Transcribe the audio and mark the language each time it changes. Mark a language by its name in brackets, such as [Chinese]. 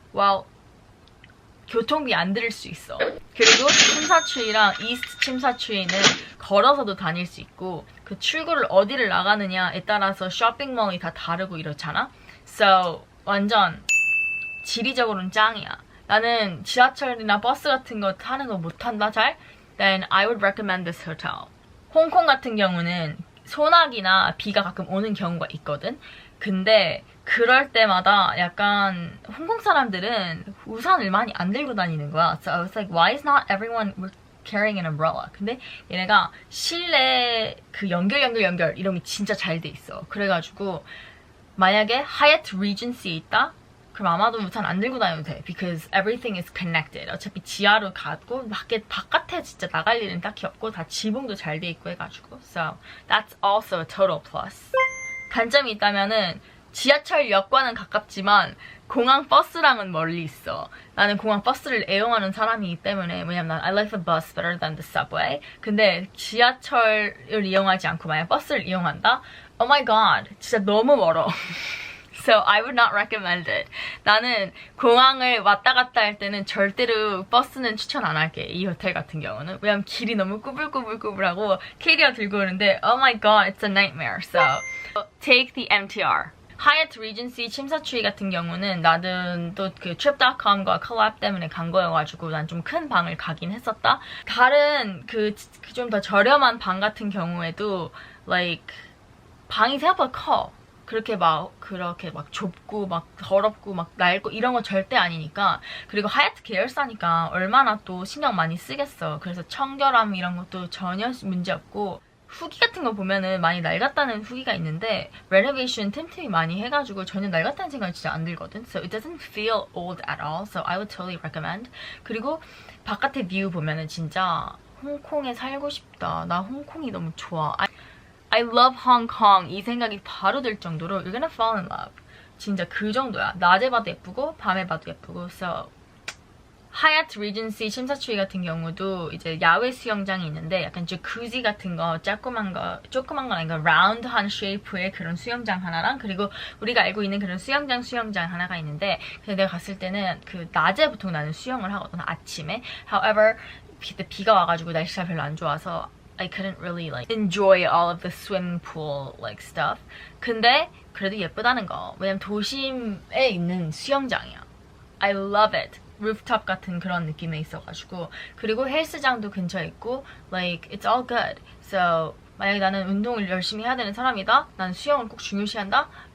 [Korean] Well, 교통비 안 들을 수 있어. 그리고 침사추이랑 이스트 침사추이는 걸어서도 다닐 수 있고 그 출구를 어디를 나가느냐에 따라서 쇼핑몰이 다 다르고 이렇잖아. So 완전 지리적으로는 짱이야. 나는 지하철이나 버스 같은 거 타는 거 못 탄다 잘? [English] Then I would recommend this hotel. [Korean] 홍콩 같은 경우는 소나기나 비가 가끔 오는 경우가 있거든. 근데 그럴 때마다 약간 홍콩 사람들은 우산을 많이 안 들고 다니는 거야. [English] So I was like, why is not everyone carrying an umbrella? [Korean] 근데 얘네가 실내 그 연결 이런 게 진짜 잘 돼 있어. 그래가지고 만약에 하얏트 리전시에 있다? 그럼 아마도 우산 안 들고 다녀도 돼. [English] Because everything is connected. [Korean] 어차피 지하로 가고 바깥에 진짜 나갈 일은 딱히 없고 다 지붕도 잘 돼 있고 해가지고. [English] So that's also a total plus. [Korean] 단점이 있다면은 지하철역과는 가깝지만 공항 버스랑은 멀리 있어. 나는 공항 버스를 애용하는 사람이기 때문에 왜냐면 [English] I like the bus better than the subway. [Korean] 근데 지하철을 이용하지 않고 만약 버스를 이용한다? [English] Oh my god. [Korean] 진짜 너무 멀어. [English] So I would not recommend it. [Korean] 나는 공항을 왔다 갔다 할 때는 절대로 버스는 추천 안 할게. 이 호텔 같은 경우는. 왜냐면 길이 너무 꾸불꾸불꾸불하고 캐리어 들고 오는데 [English] oh my god, it's a nightmare. So take the MTR. [Korean] 하얏트 리전시 침사추이 같은 경우는 나는 또 그 trip.com과 콜랩 때문에 간 거여가지고 난 좀 큰 방을 가긴 했었다. 다른 그 좀 더 저렴한 방 같은 경우에도 like 방이 생각보다 커. 그렇게 막 좁고 막 더럽고 막 낡고 이런 거 절대 아니니까. 그리고 하얏트 계열사니까 얼마나 또 신경 많이 쓰겠어. 그래서 청결함 이런 것도 전혀 문제 없고 후기 같은 거 보면은 많이 낡았다는 후기가 있는데 레노베이션 틈틈이 많이 해가지고 전혀 낡았다는 생각이 진짜 안 들거든. [English] So it doesn't feel old at all. So I would totally recommend. [Korean] 그리고 바깥의 뷰 보면은 진짜 홍콩에 살고 싶다. 나 홍콩이 너무 좋아. [English] I love Hong Kong [Korean] 이 생각이 바로 들 정도로 [English] you're gonna fall in love. [Korean] 진짜 그 정도야. 낮에 봐도 예쁘고 밤에 봐도 예쁘고. So 하얏트 리전시 침사추이 같은 경우도 이제 야외 수영장이 있는데 약간 자쿠지 같은 거 조그만 건 아닌가 라운드한 쉐이프의 그런 수영장 하나랑 그리고 우리가 알고 있는 그런 수영장 하나가 있는데 근데 내가 갔을 때는 그 낮에 보통 나는 수영을 하거든 아침에. [English] However [Korean] 그때 비가 와가지고 날씨가 별로 안 좋아서 [English] I couldn't really like enjoy all of the swimming pool like stuff. [Korean] 근데 그래도 예쁘다는 거. 왜냐면 도심에 있는 수영장이야. [English] I love it. [Korean] 루프탑 같은 그런 느낌에 있어가지고 그리고 헬스장도 근처에 있고 [English] like it's all good. [Korean] So 만약에 나는 운동을 열심히 해야 되는 사람이다. 나는 수영을 꼭 중요시한다.